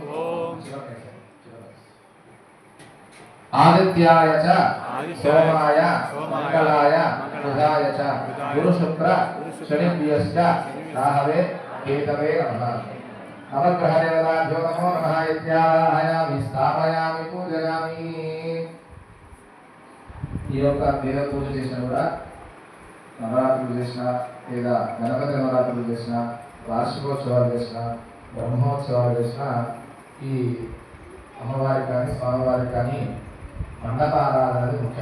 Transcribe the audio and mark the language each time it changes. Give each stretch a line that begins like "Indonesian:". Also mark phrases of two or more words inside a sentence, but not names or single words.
Sanskrit: आदित्याय च सोमाय मंगलाय बुधाय च गुरुशुक्र शनिभ्यश्च राहवे केतवे नमः नवग्रहदेवताभ्यो नमो नमः इत्यावाहयामि स्थापयामि पूजयामि
Telugu: ఈ యొక్క దేవ పూజ చేసిన కూడా నవరాత్రులు చేసిన లేదా గణపతి నవరాత్రులు చేసిన వార్షికోత్సవాలు చేసిన బ్రహ్మోత్సవాలు చేసిన ఈ అమ్మవారికి కానీ స్వామివారికి కానీ మండపారాధన అనేది ముఖ్యం.